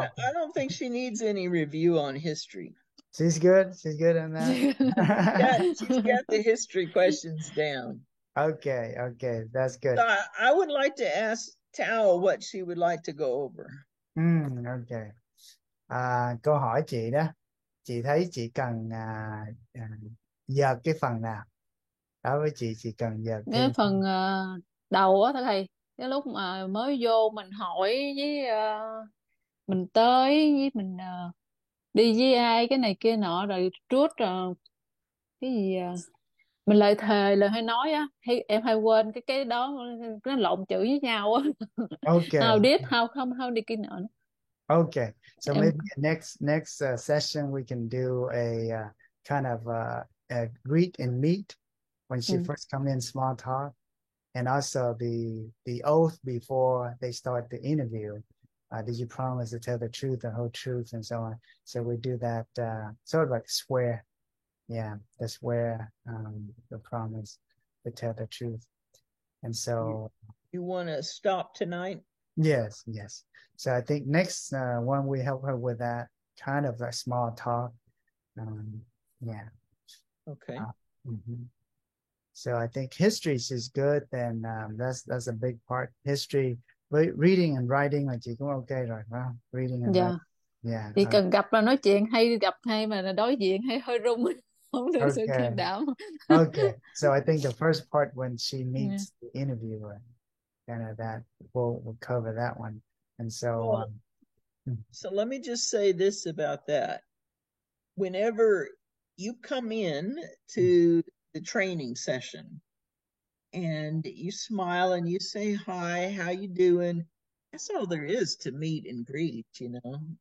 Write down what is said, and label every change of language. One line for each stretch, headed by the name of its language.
English: I don't think she needs any review on history. She's good on that. Yeah, she's got the history questions down. Okay, that's good. So I would like to ask Tao what she would like to go over. Okay.
Vietnamese: Câu hỏi chị đó, chị thấy chị cần dợt cái phần nào? Đối với chị cần dợt Cái thêm. phần đầu á thầy, cái lúc mà mới vô mình hỏi với mình tới với mình đi với ai cái này kia nọ rồi trước cái gì mình lời thề lời hay nói á, hay em hay quên cái đó, nó lộn chữ với nhau á.
English: Okay. How
Vietnamese: đi kia nọ.
English: Okay, so
Vietnamese: Em
English: maybe next session we can do a kind of a greet and meet when she first come in, small talk, and also the oath before they start the interview. Did you promise to tell the truth, the whole truth, and so on? So we do that sort of like swear, yeah, the swear, the promise to tell the truth, and so. You want to stop tonight? Yes. So I think next one we help her with that kind of a small talk. Yeah. Okay. So I think history is good. Then that's a big part. History, reading and writing
Vietnamese: là chị cũng ok rồi, phải không?
English: Reading and writing. Yeah.
Vietnamese: Chỉ cần gặp là nói chuyện hay, gặp hay mà đối diện hay hơi run, không được sự can đảm.
English: Okay. So I think the first part when she meets the interviewer, kind of that we'll cover that one. And so so let me just say this about that. Whenever you come in to the training session and you smile and you say hi, how you doing, that's all there is to meet and greet, you know.